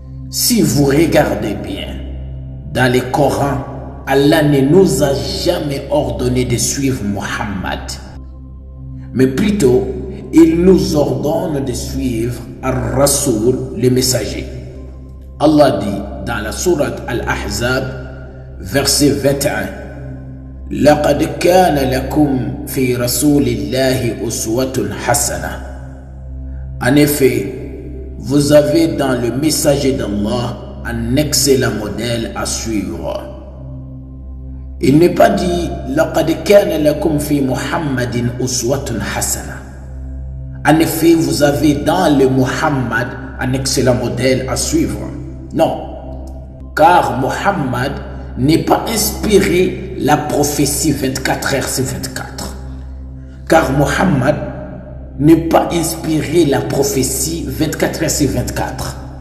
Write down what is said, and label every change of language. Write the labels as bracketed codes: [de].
[fr] Si vous regardez bien, dans le Coran, Allah ne nous a jamais ordonné de suivre Muhammad, mais plutôt, il nous ordonne de suivre Ar-Rasoul, le messager. Allah dit dans la sourate Al-Ahzab, verset 21, [ar] لقد كان لكم في رسول الله أسوة حسنة. [fr] En effet, vous avez dans le messager d'Allah un excellent modèle à suivre. Il n'est pas dit [ar] لقد كان لكم في محمد أسوة حسنة. [fr] En effet, vous avez dans le Muhammad un excellent modèle à suivre. Non, car Muhammad n'est pas inspiré la prophétie 24 heures sur 24. Car Muhammad n'est pas inspiré la prophétie 24 heures sur 24.